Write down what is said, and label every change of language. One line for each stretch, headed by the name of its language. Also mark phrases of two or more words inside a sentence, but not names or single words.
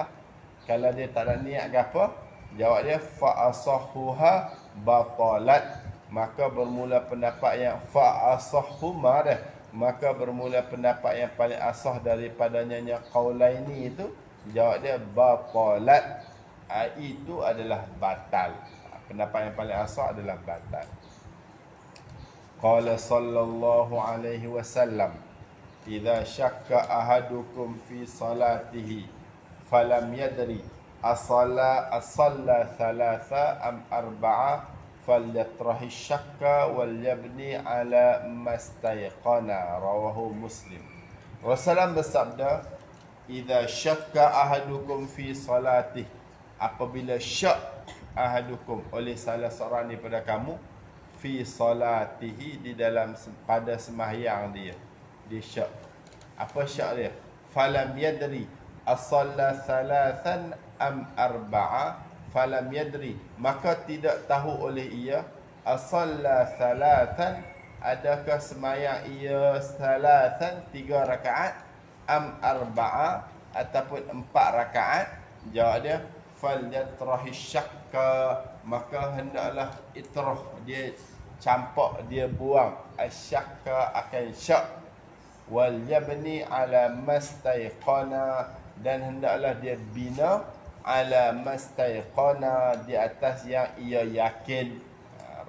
Malay: Kalau dia tak ada niat gapo, jawab dia
Arabic: فأصحها بطلت,
Malay: maka bermula pendapat yang
Arabic: فأصحهما
Malay: dah, maka bermula pendapat yang paling asah daripadanya qaulaini itu, jawab dia batalat. Itu adalah batal. Pendapat yang paling asah adalah batal.
Arabic: قال صلى الله عليه وسلم، إذا شك أحدكم في صلاته فلم يدر أصلى ثلاثا أم أربعا فليطرح الشك وليبن على ما استيقن. رواه مسلم.
Malay: Rasulullah bersabda,
Arabic: إذا شك أحدكم في صلاته,
Malay: apabila syak ahadukum oleh salah seorang daripada kamu
Arabic: في صلاته,
Malay: di dalam pada sembahyang dia syak. Apa syak dia?
Arabic: فلم يدر أصلى ثلاثا أم أربعا، فلم يدر,
Malay: maka tidak tahu oleh ia,
Arabic: أصلى ثلاثا,
Malay: adakah sembahyang ia thalathan 3 rakaat,
Arabic: أم أربعا,
Malay: ataupun 4 rakaat. Jawab dia
Arabic: فليطرح الشك,
Malay: maka hendaklah itrah, dia campak, dia buang asyakka akan syak,
Arabic: وليبن على ما استيقن,
Malay: dan hendaklah dia bina
Arabic: على ما استيقن,
Malay: di atas yang ia yakin.